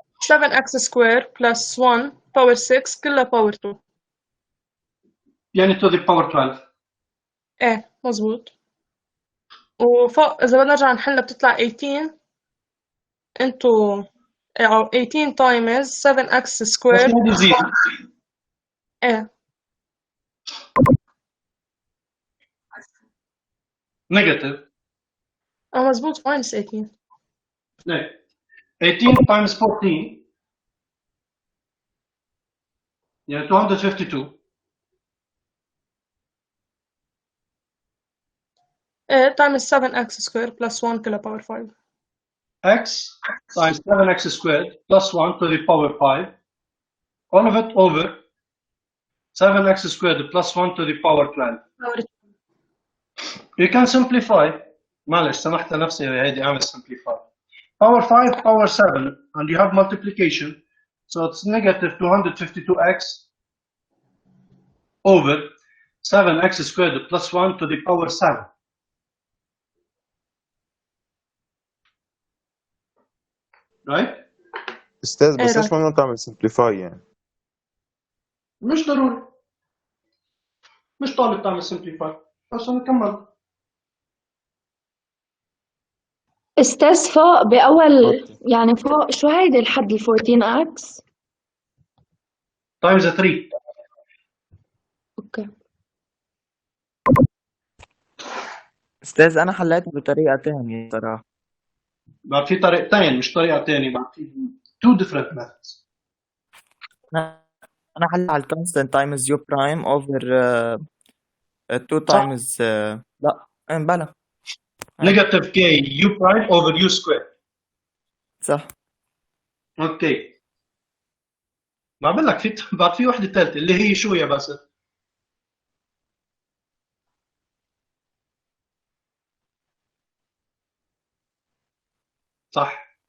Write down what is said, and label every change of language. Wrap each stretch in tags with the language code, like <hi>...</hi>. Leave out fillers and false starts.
<en>7x squared plus 1 power 6 كلها power 2. يعني to the power 12.</en> <ar>مظبوط. وفوق إذا بدنا نرجع نحلها بتطلع</ar> <en>18 into 18 times 7x squared.</en> <ar>بس هذا زيرو. نيجاتيف. مظبوط minus 18. ليه؟</ar> <en>18 times 14</en> <ar>يعني 252.</ar> <en>times 7x squared plus 1 كلها power 5. x times 7x squared plus 1 to the power 5. All of it over 7x squared plus 1 to the power 12. You can simplify.</en> <ar>معلش سمحت لنفسي هيدي اعمل simplify.</ar> <en>Power 5 power 7 and you have multiplication, so it's negative 252x over 7x squared plus 1 to the power 7. Right?</en> <ar>استاذ بس ايش ممنوع تعمل سمبليفاي يعني؟ مش ضروري. مش طالب تعمل simplify. بس نكمل. استاذ فوق بأول يعني فوق شو هيدي الحد ال 14x؟</ar> <en>times 3. Okay.</en> <ar>أستاذ أنا حليتها بطريقة تانية صراحة. بعد في طريقتين مش طريقة تانية، بعد في</ar> <en>two different methods.</en> <ar>أنا حليت على</ar> <en>constant times u prime over 2</en> <ar>صح. times لا بلا</ar> <en>negative k u prime over u square.</en> <ar>صح. اوكي. ما بقول لك في بعد في وحدة ثالثة اللي هي شو يا باسل؟ صح.</ar>